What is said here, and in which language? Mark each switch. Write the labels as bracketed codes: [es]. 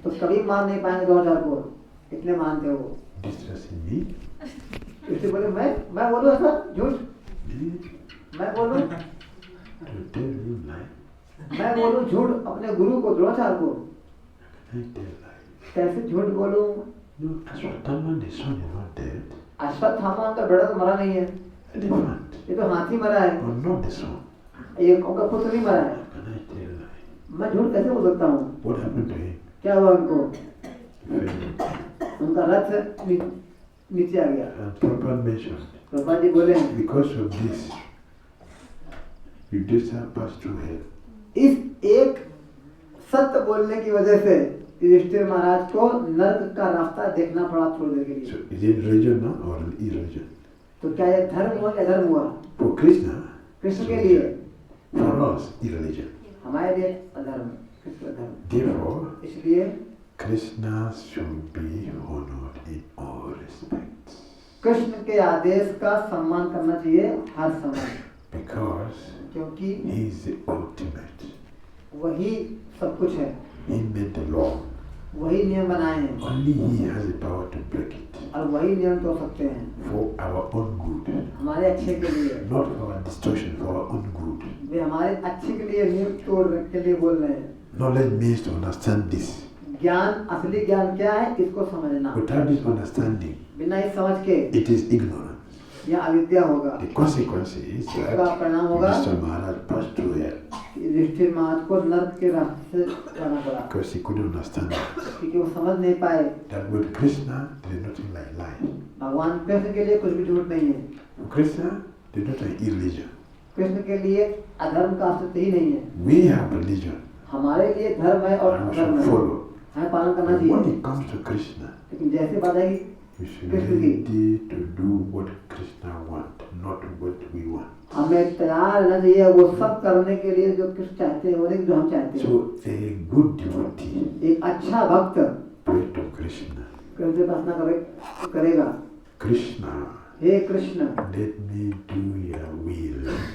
[hi] तो कभी मार नहीं पाएंगे द्रोणाचार्य को, इतने मान थे वो। [en] Distressing me. [hi] इसलिए बोले मैं बोलूँ ऐसा झूठ? मैं बोलूं [en] To tell you lie? [hi] मैं बोलूं झूठ अपने गुरु को, द्रोणाचार्य को? [en] I tell lie. [hi] कैसे झूठ बोलूं? [en] No, Ashwatthama, the son is not dead. [hi] Ashwatthama उनका बेटा तो मरा नहीं है, [en] Elephant. [hi] ये तो हाथी मरा है, [en] Or not the son. [hi] ये उनका पुत्र नहीं मरा है। [en] Can I tell lie? [hi] मैं झूठ कैसे बोल सकता हूँ? [en] What happened to him? [hi] क्या हुआ उनको? [en] Fell. [hi] उनका रथ नीचे आ गया। [en] And Prabhupada mentioned, [hi] Prabhupada ji बोले [en] because of this, Yudhishthira passed through hell. [hi] इस एक सत्य बोलने की वजह से युधिष्ठिर महाराज को नरक का रास्ता देखना पड़ा थोड़ी देर के [en] So [hi] लिए। [en] is it religion now or irreligion? [hi] तो क्या ये धर्म हुआ या धर्म हुआ? [en] For Krishna, [hi] कृष्ण के लिए, [en] for us, irreligion. [hi] हमारे लिए अधर्म, कृष्ण का धर्म। [en] Therefore, [hi] इसलिए [en] Krishna should be honored in all respects. [hi] Krishna के आदेश का सम्मान करना चाहिए हर समय, [en] Because [hi] क्योंकि [en] he is the ultimate. [hi] वही सब कुछ है, [en] He made the law. [hi] वही नियम बनाए हैं [en] Only he has the power to break it. [hi] और वही नियम तोड़ सकते हैं [en] For our own good. [hi] हमारे अच्छे के लिए। [en] Not for our destruction, for our own good. [hi] वे हमारे अच्छे के लिए नियम तोड़ने के लिए बोल रहे हैं। [en] Knowledge means to understand this. [hi] ज्ञान, असली ज्ञान क्या है इसको समझना। [en] Without this understanding, [hi] बिना इस समझ के [en] it is ignorance. [hi] यह अविद्या होगा। [en] The consequence is [hi] इसका [en] that [hi] परिणाम होगा [en] Mr. Maharaj passed through hell [hi] Yudhishthir महाराज को नरक के रास्ते से जाना पड़ा, [en] because he couldn't understand that. [hi] क्योंकि वो समझ नहीं पाए [en] That with Krishna, there is nothing like lying. [hi] भगवान कृष्ण के लिए कुछ भी झूठ नहीं है। [en] For Krishna, there is nothing irreligion. [hi] Krishna के लिए अधर्म का अस्तित्व ही नहीं है। [en] We have religion [hi] हमारे लिए धर्म है और [en] and we [hi] अधर्म [en] should [hi] है, [en] follow. [hi] हमें पालन करना [en] But when [hi] चाहिए। [en] it comes to Krishna, [hi] लेकिन जैसे बात आएगी [en] we should [hi] Krishna [en] be [hi] की, [en] ready to do what Krishna wants, not what we want. [hi] हमें तैयार रहना चाहिए वो सब करने के लिए जो कृष्ण चाहते हैं, वो नहीं जो हम चाहते हैं। [en] So a good devotee [hi] एक अच्छा भक्त [en] pray to Krishna. [hi] कृष्ण से प्रार्थना करेगा, [en] Krishna, [hi] hey Krishna, [en] let me do your will.